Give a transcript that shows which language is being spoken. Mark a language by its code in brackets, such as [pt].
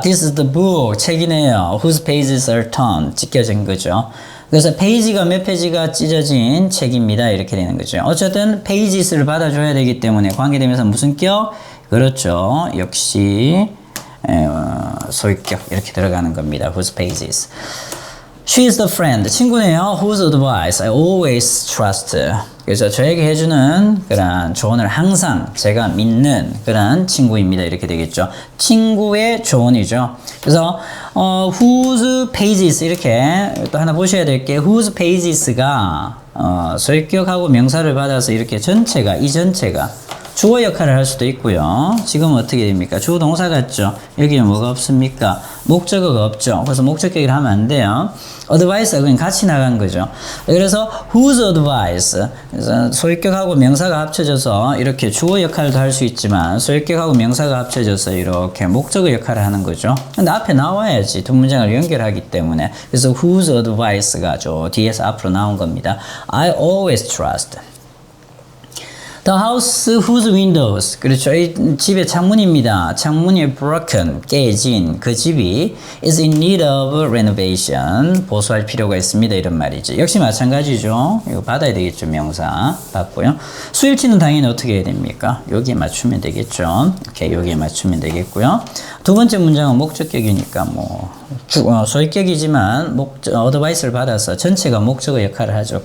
[en] This is the book. [ko] 책이네요. [en] Whose pages are turned. [ko] 찢겨진 거죠. 그래서 페이지가 몇 페이지가 찢어진 책입니다. 이렇게 되는 거죠. 어쨌든 pages를 받아줘야 되기 때문에 관계되면서 무슨 격? 그렇죠. 역시 소유격 이렇게 들어가는 겁니다. [en] Whose pages. She is the friend. [ko] 친구네요. [en] Whose advice I always trust. [ko] 그래서 저에게 해주는 그런 조언을 항상 제가 믿는 그런 친구입니다. 이렇게 되겠죠. 친구의 조언이죠. 그래서 whose pages 이렇게 또 하나 보셔야 될 게 whose pages가 소유격하고 명사를 받아서 이렇게 전체가 이 전체가 주어 역할을 할 수도 있고요. 지금은 어떻게 됩니까? 주어 동사 같죠? 여기에 뭐가 없습니까? 목적어가 없죠. 그래서 목적격을 하면 안 돼요. advice가 그냥 같이 나간 거죠. 그래서 [en] whose advice. [ko] 그래서 소유격하고 명사가 합쳐져서 이렇게 주어 역할도 할 수 있지만 소유격하고 명사가 합쳐져서 이렇게 목적어 역할을 하는 거죠. 근데 앞에 나와야지 두 문장을 연결하기 때문에. 그래서 whose advice가 저 뒤에서 앞으로 나온 겁니다. [en] I always trust. The house whose windows. [ko] 그렇죠. 이 집의 창문입니다. 창문이 [en] broken, [ko] 깨진 그 집이 [en] is in need of renovation. [ko] 보수할 필요가 있습니다. 이런 말이죠. 역시 마찬가지죠. 이거 받아야 되겠죠. 명사 받고요. 수일치는 당연히 어떻게 해야 됩니까? 여기에 맞추면 되겠죠. 오케이, 여기에 맞추면 되겠고요. 두 번째 문장은 목적격이니까 소유격이지만 어드바이스를 받아서 전체가 목적어 역할을 하죠.